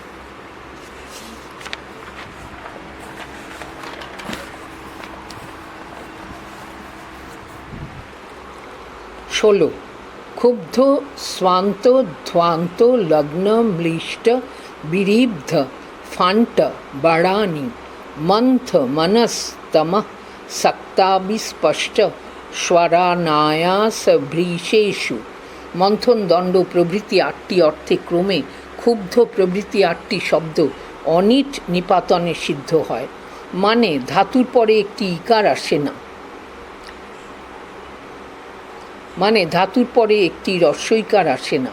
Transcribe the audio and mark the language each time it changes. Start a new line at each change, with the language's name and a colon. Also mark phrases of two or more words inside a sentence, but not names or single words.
Sanskrit: 16 ক্ষুব্ধ স্বান্ত ধ্বান্ত লগ্ন ম্লিষ্ট বিরিব্ধ ফান্ট বাড়ানি মন্থ মনস্তম সক্তাবিস্পষ্ট স্বরানায়াস ভৃশেষু।
Bangla: মন্থন, দণ্ড প্রভৃতি 8টি অর্থে ক্রমে ক্ষুব্ধ প্রভৃতি 8টি শব্দ অনিট নিপাতনে সিদ্ধ হয়, মানে ধাতুর পরে একটি ইকার আসে না, মানে ধাতুর পরে একটি হ্রস্বইকার আসে না।